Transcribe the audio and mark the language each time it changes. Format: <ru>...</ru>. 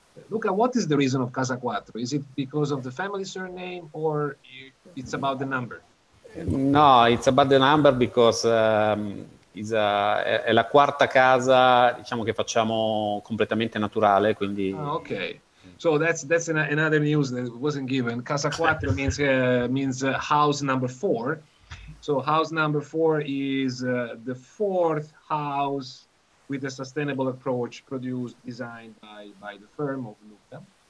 <en>Luca, what is the reason of Casa 4? Is it because of the family surname, or it's about the number? No, it's about the number because</en> <it>è la quarta casa, diciamo, che facciamo completamente naturale, quindi.</it> <en>Okay. So that's another news that wasn't given. Casa 4 means house number 4. So house number 4 is the fourth house with a sustainable approach designed by the firm of Luca.</en>